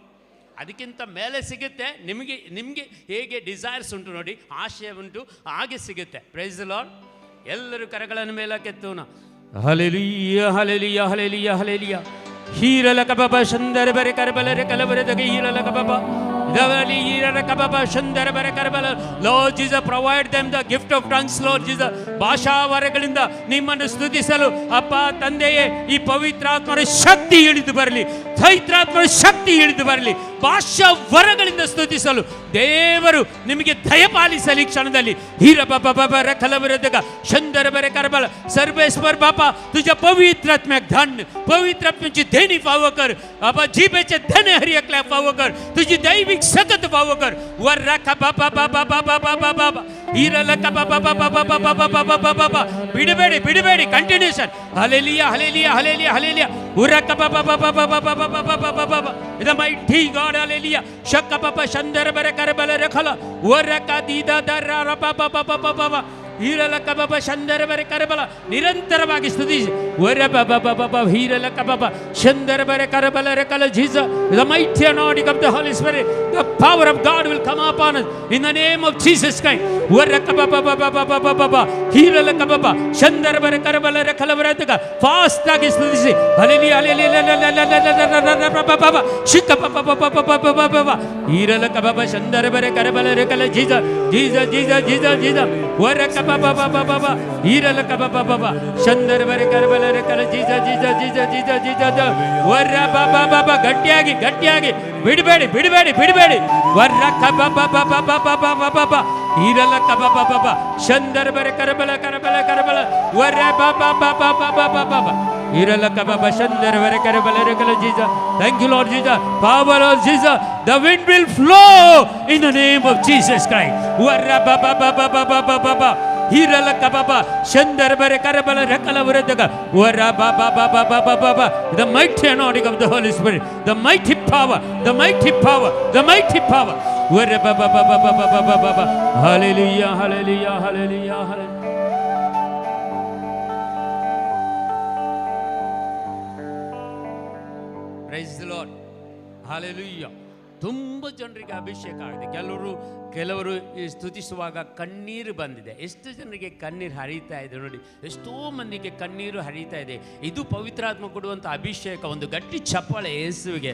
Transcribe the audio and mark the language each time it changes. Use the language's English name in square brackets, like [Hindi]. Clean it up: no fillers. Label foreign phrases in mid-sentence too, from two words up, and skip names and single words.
[Kannada] ಅದಕ್ಕಿಂತ ಮೇಲೆ ಸಿಗುತ್ತೆ, ನಿಮಗೆ ಹೇಗೆ ಡಿಸೈರ್ಸ್ ಉಂಟು ನೋಡಿ, ಆಶಯ ಉಂಟು, ಹಾಗೆ ಸಿಗುತ್ತೆ. [English] Praise the Lord. [Kannada] ಎಲ್ಲರೂ ಕರಗಳನ್ನು ಮೇಲಕ್ಕೆತ್ತೋಣ. ಹಲ್ಲೆಲೂಯಾ, ಹಲ್ಲೆಲೂಯಾ, ಹಲ್ಲೆಲೂಯಾ, ಹಲ್ಲೆಲೂಯಾ. ಹೀರಲ ಕಬಬ ಶಂದರ ಬರೆ ಕರಬಲರೆ ಕಲಬರೆ ದಗೆ ಹೀರಲ ಕಬಬ [English] Lord Jesus, provide them the gift of tongues, Lord Jesus. [Kannada] ಭಾಷಾ ವರಗಳಿಂದ ನಿಮ್ಮನ್ನು ಸ್ತುತಿಸಲು ಅಪ್ಪ ತಂದೆಯೇ ಈ ಪವಿತ್ರಾತ್ಮರ ಶಕ್ತಿ ಇಳಿದು ಬರಲಿ, ಪವಿತ್ರಾತ್ಮರ ಶಕ್ತಿ ಇಳಿದು ಬರಲಿ. ಭಾಷಾ ವರಗಳಿಂದ ಸ್ತುತಿಸಲು ದೇವರು ನಿಮಗೆ ದಯಪಾಲಿಸಲಿ. ಕ್ಷಣದಲ್ಲಿ ಹೀರ ಬಾಬಾ ಬಾಬಾ ರಖಲ ವಿರುದ್ಧ शंदर बरे करबल [Konkani] सर्वेश्वर बापा तुझ्या पवित्रात्म्याक धन्य, पवित्रात्म्याची देणी फावो कर बाबा, जीभेचे धन्य हरियकल्या फावो कर, तुझी दैविक सकत फावो कर. वर राखा बाबा बाबा बाबा बाबा बाबा ಹೀರಲಕ ಬಾಬಾ ಬಾಬಾ ಬಾಬಾ ಬಾಬಾ ಬಾಬಾ ಬಾಬಾ ಬಾಬಾ [Kannada] ಬಿಡಬೇಡಿ ಬಿಡಬೇಡಿ ಕಂಟಿನ್ಯೂಷನ್. ಹಲ್ಲೆಲೂಯಾ ಹಲ್ಲೆಲೂಯಾ ಹಲ್ಲೆಲೂಯಾ ಹಲ್ಲೆಲೂಯಾ. ಉರಕ ಬಾಬಾ ಬಾಬಾ ಬಾಬಾ ಬಾಬಾ ಬಾಬಾ ಬಾಬಾ ಬಾಬಾ [English] the mighty God hallelujah. ಶಕ ಬಾಬಾ ಶಂದರ ಬರೆ ಕರಬಲ ರಖಲ ಉರಕ ದೀದ ದರ ಬಾಬಾ ಬಾಬಾ ಬಾಬಾ ಹೀರಲಕ ಬಾಬಾ ಶಂದರ ಬರೆ ಕರಬಲ [Kannada] ನಿರಂತರವಾಗಿ ಸ್ತುತಿಸಿ. ವರ ಬಾಬಾ ಬಾಬಾ ಬಾಬಾ ಹೀರಲಕ ಬಾಬಾ ಶಂದರ ಬರೆ ಕರಬಲ ರಖಲ ಜೀಸಸ್. [English] The mighty anointing of the Holy Spirit, the power of God will come upon us in the name of Jesus Christ. ವರಕ ಬಾಬಾ ಬಾಬಾ ಬಾಬಾ ಬಾಬಾ ಬಾಬಾ ಹೀರಲಕ ಬಾಬಾ ಶಂದರ ಬರೆ ಕರಬಲ ರಖಲ ವರತಕ [Kannada] ಫಾಸ್ಟ್ ಆಗಿ ಸ್ತುತಿಸಿ. ಹಲ್ಲೆಲೂಯಾ ಹಲ್ಲೆಲೂಯಾ ಬಾಬಾ ಶಿಕ ಬಾಬಾ ಬಾಬಾ ಬಾಬಾ ಬಾಬಾ ಹೀರಲಕ ಬಾಬಾ ಶಂದರ ಬರೆ ಕರಬಲ ರಖಲ ಜೀಸಸ್ ಜೀಸಸ್ ಜೀಸಸ್ ಜೀಸಸ್ ಜೀಸಸ್. ವರಕ ಬಾಬಾ ಬಾಬಾ ಬಾಬಾ ಹೀರಲಕ ಬಾಬಾ ಬಾಬಾ ಶಂದರ ಬರೆ ಕರಬಲ ರಖಲ ಜೀಸಸ್ ಜೀಸಸ್ ಜೀಸಸ್ ಜೀಸಸ್ ಜೀಸಸ್. ವರ ಬಾಬಾ ಬಾಬಾ ಗಟ್ಟಿಯಾಗಿ ಗಟ್ಟಿಯಾಗಿ ಬಿಡಬೇಡಿ ಬಿಡಬೇಡಿ ಬಿಡಬೇಡಿ. ವರಕ ಬಾಬಾ ಬಾಬಾ ಬಾಬಾ ಬಾಬಾ ಬಾಬಾ ಹೀರಲಕ ಬಾಬಾ ಬಾಬಾ ಶಂದರ ಬರೆ ಕರಬಲ ಕರಬಲ ಕರಬಲ ವರ ಬಾಬಾ ಬಾಬಾ ಬಾಬಾ ಬಾಬಾ ಹೀರಲಕ ಬಾಬಾ ಶಂದರ ಬರೆ ಕರಬಲ ರಖಲ ಜೀಸಸ್. [English] Thank you Lord Jesus, power of Jesus, the wind will flow in the name of Jesus Christ. ವರ ಬಾಬಾ ಬಾಬಾ ಬಾಬಾ ಬಾಬಾ ಹೀರಲಕ ಬಾಬಾ ಶಂದರ ಬರೆ ಕರಬಲ ರಖಲ ವರದಗ ವರ ಬಾಬಾ ಬಾಬಾ ಬಾಬಾ ಬಾಬಾ. The mighty anointing of the Holy Spirit, the mighty power, the mighty power, the mighty power. ವರ ಬಾಬಾ ಬಾಬಾ ಬಾಬಾ ಬಾಬಾ ಬಾಬಾ. Hallelujah hallelujah hallelujah hallelujah. Praise the Lord. [Kannada] Hallelujah. ತುಂಬ ಜನರಿಗೆ ಅಭಿಷೇಕ ಆಗಿದೆ. ಕೆಲವರು ಸ್ತುತಿಸುವಾಗ ಕಣ್ಣೀರು ಬಂದಿದೆ. ಎಷ್ಟು ಜನರಿಗೆ ಕಣ್ಣೀರು ಹರಿತಾ ಇದೆ ನೋಡಿ, ಎಷ್ಟೋ ಮಂದಿಗೆ ಕಣ್ಣೀರು ಹರಿತಾ ಇದೆ. ಇದು ಪವಿತ್ರಾತ್ಮ ಕೊಡುವಂಥ ಅಭಿಷೇಕ. ಒಂದು ಗಟ್ಟಿ ಚಪ್ಪಾಳೆ ಯೇಸುವಿಗೆ.